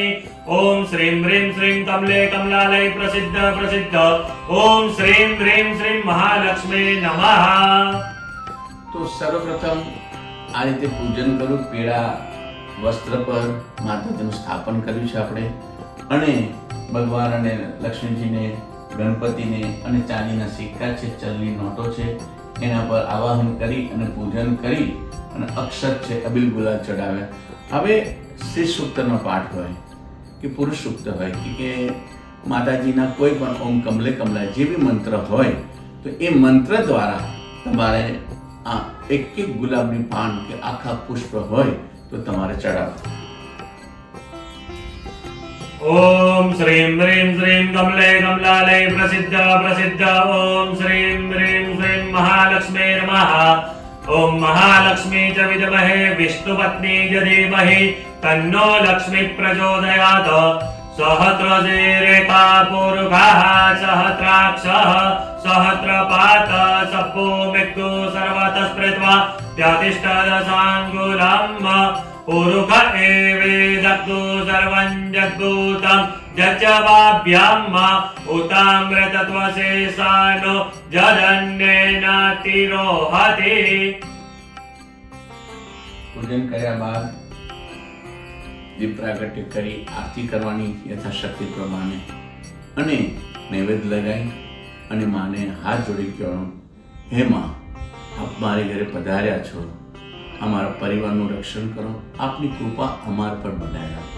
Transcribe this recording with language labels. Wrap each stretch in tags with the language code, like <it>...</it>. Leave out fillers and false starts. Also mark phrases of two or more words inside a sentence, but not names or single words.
<sa>ओम श्रीं ह्रीं श्रीं कमले कमलालय प्रसिद्ध प्रसिद्ध ओम श्रीं ह्रीं श्रीं महालक्ष्मी नमः.</sa> <gu>તો સર્વપ્રથમ આ રીતે પૂજન કરું. પીળા વસ્ત્ર પર માતાજીનું સ્થાપન કર્યું છે આપણે, અને ભગવાન અને લક્ષ્મીજીને, ગણપતિને અને ચાંદીના સિક્કા છે, ચલની નોટો છે, એના પર આવાહન કરી અને પૂજન કરી અને અક્ષત છે, અબીલ, ગુલાલ ચડાવ્યા. હવે શ્રી સૂક્તનો પાઠ હોય કે પુરુષ સૂક્ત હોય કે માતાજીના કોઈ પણ</gu> <sa>ઓમ કમલે કમલા</sa> <gu>જે બી મંત્ર હોય, તો એ મંત્ર દ્વારા તમારે આ એક ગુલાબની પાન કે આખા પુષ્પ હોય તો તમારે ચડાવવા.</gu> <sa>ओम श्रीं ह्रीं श्रीं कमले कमलालय प्रसिद्ध प्रसिद्ध ओम श्रीं ह्रीं श्रीं महालक्ष्मी नमः. ओम महालक्ष्मी च विद्महे विष्णुपत्नी च धीमहि तन्नो लक्ष्मी प्रचोदयात्. सहस्रशीर्षा पुरुषः सहस्राक्षः सहस्रपात सप्पो मृत्यु सर्वतः स्मृत्वा त्यतिष्ठदशाङ्गुलम् पुरुष एवेदग्धु सर्वं जग्भूतं જચવાભ્યામ ઉતામ્રતત્વશેષાનો જદન્યેનાતિરોહતે.</sa> <gu>પૂજન કર્યા બાદ દીપ પ્રાગટ્ય કરી આરતી કરવાની યથાશક્તિ પ્રમાણે અને નૈવેદ્ય લગાવી અને માને હાથ જોડી કહેવાનું, હે માં, આપ મારી ઘરે પધાર્યા છો, અમારા પરિવારનું રક્ષણ કરો, આપની કૃપા અમારા પર બનાવી રાખો.</gu>